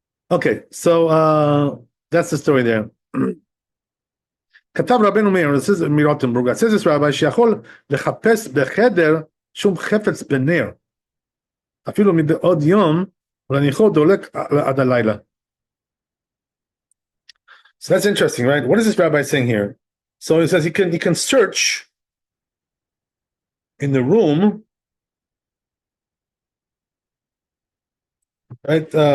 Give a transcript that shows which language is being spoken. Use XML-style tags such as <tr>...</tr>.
<en>Okay, so that's the story there.</en> <he>כתב רבנו מאיר,</he> <en>this is</en> <he>מרוטנבורג,</he> <en>says this rabbi,</en> <he>שיכול לחפש בחדר שום חפץ בנר, אפילו מבעוד יום, ולהניחו דולק עד הלילה.</he> <en>So that's interesting, right? What is this rabbi saying here? So he says he can search in the room, right?</en>